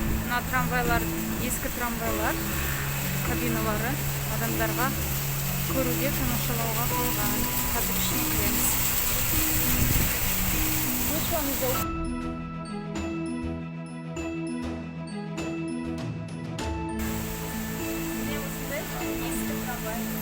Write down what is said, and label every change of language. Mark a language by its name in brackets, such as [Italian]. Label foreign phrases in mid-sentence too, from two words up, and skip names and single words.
[Kazakh] Мына трамвайлар, ескі трамвайлар кабиналары адамдарға көруге, тамашалауға қойған. Қазір ішіне кіреміз. [English] Which one is open? [Kazakh] Ескі трамвай.